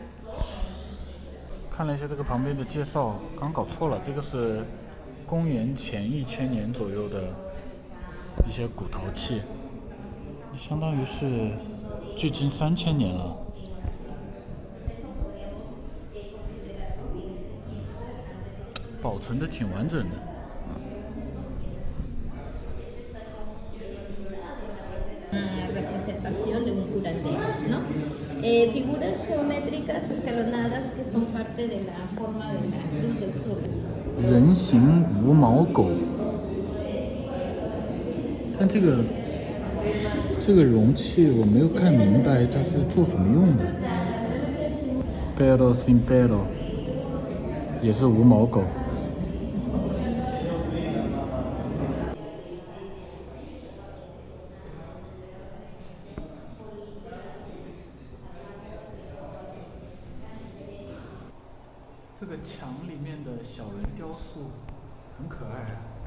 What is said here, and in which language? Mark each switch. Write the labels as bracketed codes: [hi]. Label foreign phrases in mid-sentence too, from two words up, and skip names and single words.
[zh] 看了一下这个旁边的介绍，刚搞错了，这个是公元前1000年左右的一些古陶器，相当于是距今3000年了。保存的挺完整的。 [es] Representación de un curandero, ¿no? Figuras geométricas escalonadas que son parte de la forma de la Cruz del Sur. [zh] 人形无毛狗，但这个容器我没有看明白它是做什么用的。 [es] Pero sin pelo， [zh] 也是无毛狗。这个墙里面的小人雕塑很可爱啊。